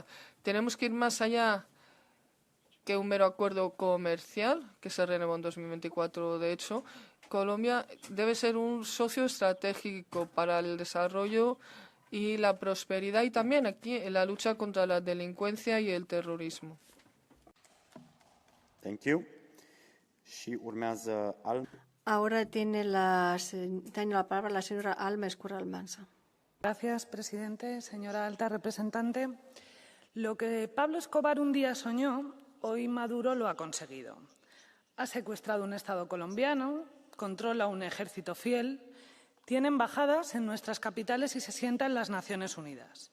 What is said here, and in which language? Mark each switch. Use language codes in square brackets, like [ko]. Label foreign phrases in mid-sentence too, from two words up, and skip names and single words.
[es] Tenemos que ir más allá que un mero acuerdo comercial que se renovó en 2024. De hecho, Colombia debe ser un socio estratégico para el desarrollo y la prosperidad, y también aquí en la lucha contra la delincuencia y el terrorismo. [en] Thank you. [ro] Și urmează [es] Ahora tiene la palabra la señora Alma Escurra Almansa. Gracias, presidente. Señora alta representante, lo que Pablo Escobar un día soñó, hoy Maduro lo ha conseguido. Ha secuestrado un Estado colombiano, controla un ejército fiel, tiene embajadas en nuestras capitales y se sienta en las Naciones Unidas.